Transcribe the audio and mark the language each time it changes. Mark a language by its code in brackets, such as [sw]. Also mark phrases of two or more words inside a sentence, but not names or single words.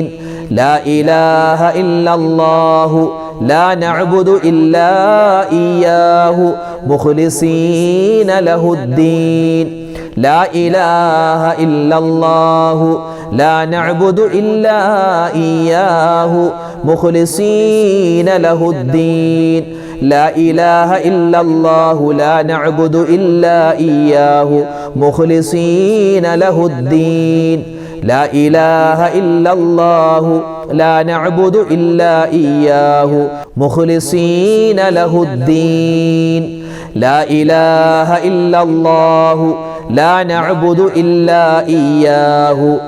[ar] لا إله إلا الله لا نعبد إلا إياه مخلصين له الدين. لا إله إلا الله لا نعبد إلا إياه مخلصين له الدين لا إله إلا الله لا نعبد إلا إياه مخلصين له الدين لا إله إلا الله لا نعبد إلا إياه مخلصين له الدين لا إله إلا الله لا نعبد إلا إياه